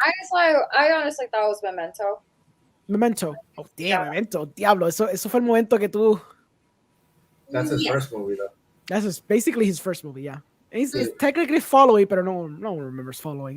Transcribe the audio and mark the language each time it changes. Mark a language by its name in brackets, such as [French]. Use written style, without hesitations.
[English] I honestly thought it was Memento. Memento. Oh, damn, Memento. [Spanish] Diablo, eso fue el momento que tú... [English] That's his first movie, though. That's basically his first movie, yeah. It's technically following, [Spanish] pero [English] no one remembers following.